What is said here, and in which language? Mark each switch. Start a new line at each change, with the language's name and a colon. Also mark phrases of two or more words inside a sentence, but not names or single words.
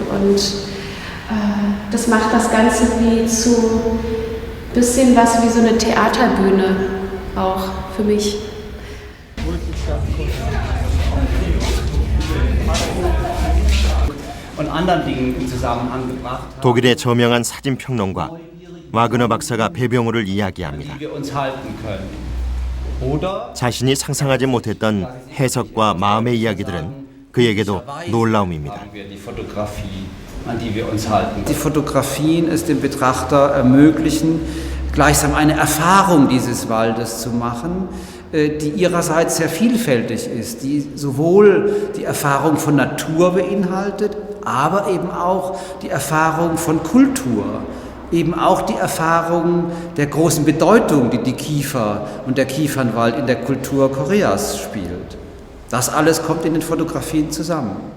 German: Und das macht das Ganze wie zu ein bisschen was wie so eine Theaterbühne auch für mich. und anderen Dingen in Zusammenhang gebracht haben,
Korean: 독일의 저명한 사진 평론가 와그너 박사가 배병우를 이야기합니다.
German: die wir uns halten können. Oder
Korean: 자신이 상상하지 못했던 해석과 마음의 이야기들은 그에게도 놀라움입니다.
German: haben wir die Fotografie, an die wir uns halten. Die Fotografien es dem Betrachter ermöglichen, gleichsam eine Erfahrung dieses Waldes zu machen, die ihrerseits sehr vielfältig ist, die sowohl die Erfahrung von Natur beinhaltet, aber eben auch die Erfahrung von Kultur, eben auch die Erfahrung der großen Bedeutung, die die Kiefer und der Kiefernwald in der Kultur Koreas spielt. Das alles kommt in den Fotografien zusammen.